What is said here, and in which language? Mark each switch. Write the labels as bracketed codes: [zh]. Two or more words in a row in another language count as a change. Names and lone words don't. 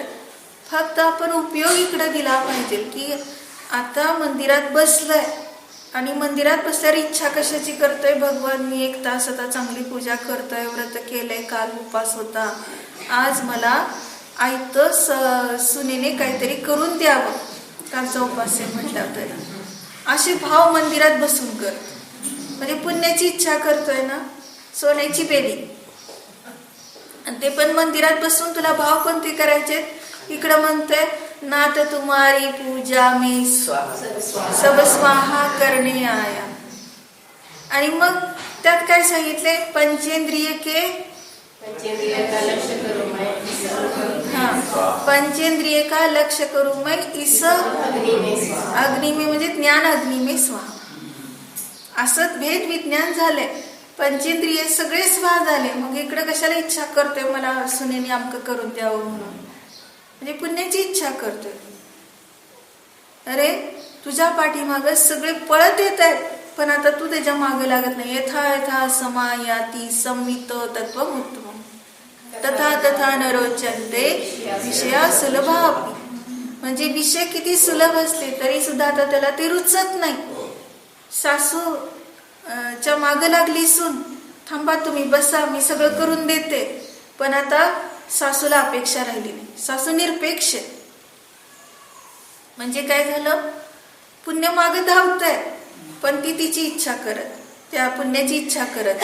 [mr] फक्त आपण उपयोग इकडे दिला पाहिजे की आता मंदिरात बसलोय आणि मंदिरात बसल्यावर इच्छा कशाची करतोय, भगवान मी 1 तास आता चांगली पूजा करतोय, व्रत केलंय, काल उपास होता, आज मला आयतं सुनेने काहीतरी करून द्यावं, कालचा उपास आहे म्हटलं तर असे भाव मंदिरात बसून कर. म्हणजे पुण्याची इच्छा करतोय ना, सोन्याची बेली, आणि ते पण मंदिरात बसून तुला भाव कोणते करायचे. इकडं म्हणतोय [hi] नाथ तुम्हारी पूजा में सब स्वाहा करणे आया. [mr] आणि मग त्यात काय सांगितले, [hi] पंचेंद्रिय के पंचेंद्रिय का लक्ष्य करू मैं इस अग्नि में, म्हणजे ज्ञान अग्नि में स्वाहा. [mr] असं भेद विज्ञान झालंय. पंचेंद्रिय सगळे स्वाहा झाले. मग इकडे कशाला इच्छा करतोय मला सुनेने आमकं करून द्यावं म्हणून, म्हणजे पुण्याची इच्छा करतोय. अरे तुझ्या पाठीमाग सगळे पळत येत आहेत, पण आता तू त्याच्या मागे लागत नाही. [sa] यथा यथा समायाती संवित तत्वमुत्तमम् तथा तथा न रोचन्ते विषया सुलभापि. [mr] म्हणजे विषय किती सुलभ असले तरी सुद्धा आता त्याला ते रुचत नाही. सासू च्या मागं लागली सून, थांबा तुम्ही बसा, मी सगळं करून देते. पण आता सासूला अपेक्षा राहिली नाही. सासू निरपेक्ष. म्हणजे काय झालं, पुण्य मागं धावतंय पण ती तिची इच्छा करत, त्या पुण्याची इच्छा करत.